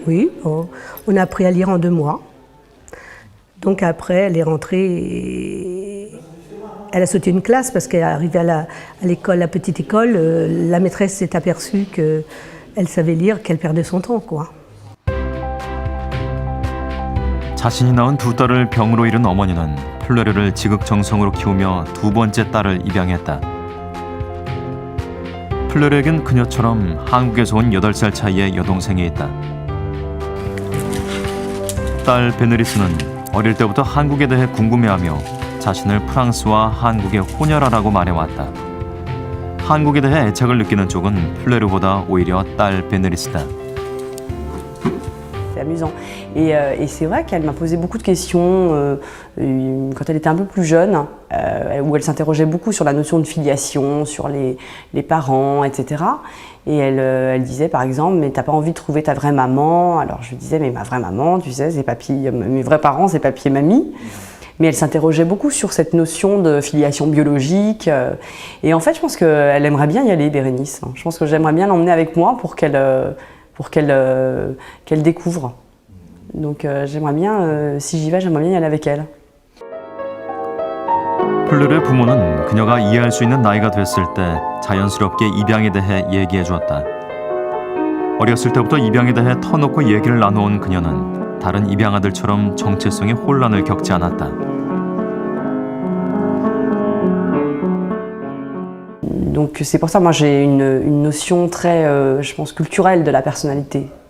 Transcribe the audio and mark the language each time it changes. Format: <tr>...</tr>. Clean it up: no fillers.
<fr>Oui, on a appris à lire en 2 mois. Donc après, elle est rentrée et elle a sauté une classe parce qu'elle est arrivée à l'école, la petite école, la maîtresse s'est aperçue qu'elle savait lire, qu'elle perdait son temps, quoi.</fr> <ko>자신이 낳은 2 딸을 병으로 잃은 어머니는 플레르를 지극정성으로 키우며 2번째 딸을 입양했다. 플레르에겐 그녀처럼 한국에서 온 8살 차이의 여동생이 있다. 딸 베네리스는 어릴 때부터 한국에 대해 궁금해하며 자신을 프랑스와 한국에 혼혈하라고 말해왔다. 한국에 대해 애착을 느끼는 쪽은 플레르보다 오히려 딸 베네리스다.</ko> <fr>C'est amusant. Et c'est vrai qu'elle m'a posé beaucoup de questions quand elle était un peu plus jeune, où elle s'interrogeait beaucoup sur la notion de filiation, sur les parents, etc. Et elle disait par exemple, mais t'as pas envie de trouver ta vraie maman? Alors je lui disais, mais ma vraie maman, tu sais, c'est papy, mes vrais parents, c'est papy et mamie. Mais elle s'interrogeait beaucoup sur cette notion de filiation biologique. Et en fait, je pense qu'elle aimerait bien y aller, Bérénice. Je pense que j'aimerais bien l'emmener avec moi pour qu'elle découvre. Donc j'aimerais bien, si j'y vais, j'aimerais bien y aller avec elle.</fr> <ko>플레르의 부모는 그녀가 이해할 수 있는 나이가 됐을 때 자연스럽게 입양에 대해 얘기해 주었다. 어렸을 때부터 입양에 대해 터놓고 얘기를 나눠온 그녀는 다른 입양 아들처럼 정체성의 혼란을 겪지 않았다.</ko> <fr>Donc c'est pour ça, moi j'ai une notion très, je pense, culturelle de la personnalité.</fr>